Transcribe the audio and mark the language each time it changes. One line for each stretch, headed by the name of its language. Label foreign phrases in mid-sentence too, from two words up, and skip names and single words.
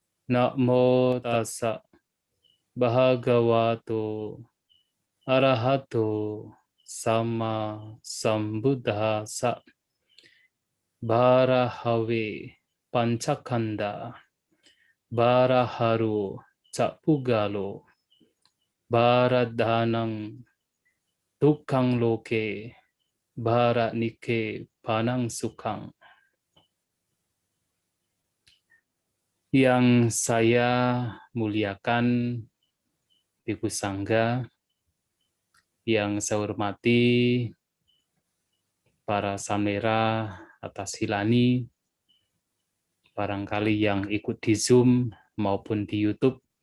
Pali: Namo tassa bhagavato arahato sama sambuddhassa barahave pancakanda baraharu capugalo baradhanang dukkang loke baranike panang sukang.
Indonesian: Yang saya muliakan Bhikkhu Sangga, yang saya hormati para samera atas Hilani, barangkali yang ikut di Zoom maupun di YouTube,